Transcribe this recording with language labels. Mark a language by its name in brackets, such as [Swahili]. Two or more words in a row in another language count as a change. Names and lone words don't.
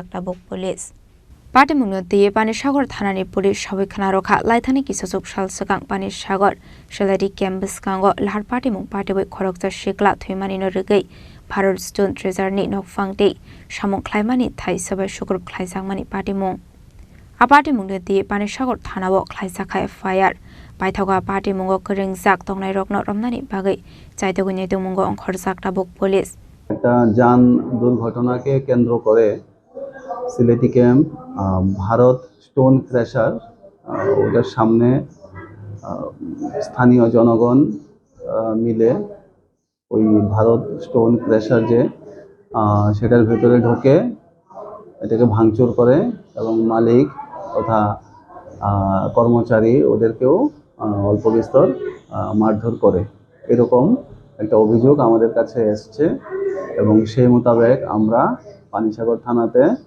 [Kok Borok] tabuk police Party mungno tiye Panishagar thanani police sabikhana rokha laithani kisasuk shal sakang Panishagar shalati campus kango lahar party mung party wei khoroksa shikla thimani no rigai Bharat Stone Treasure ni nokfangte samung khlaimani thai sabai shukur khlaisangmani party mung a party mungno tiye Panishagar thanawo khlaisakhai fire paithoga party mungo kringjak tongnai rokno romnani bagai chaitogini to mungo onkhorsak tabuk police [Bangla] একটা যান দুর্ঘটনাকে কেন্দ্র করে সিলেটি ক্যাম্প ভারত স্টোন ক্র্যাশার ওটার সামনে স্থানীয় জনগণ মিলে ওই ভারত স্টোন ক্র্যাশার যে সেটার ভেতরে ঢোকে এটাকে ভাঙচুর করে এবং মালিক তথা কর্মচারী ওদেরকেও অল্প বিস্তর মারধর করে এরকম একটা অভিযোগ আমাদের কাছে এসছে এবং সেই মোতাবেক আমরা পানিসাগর থানাতে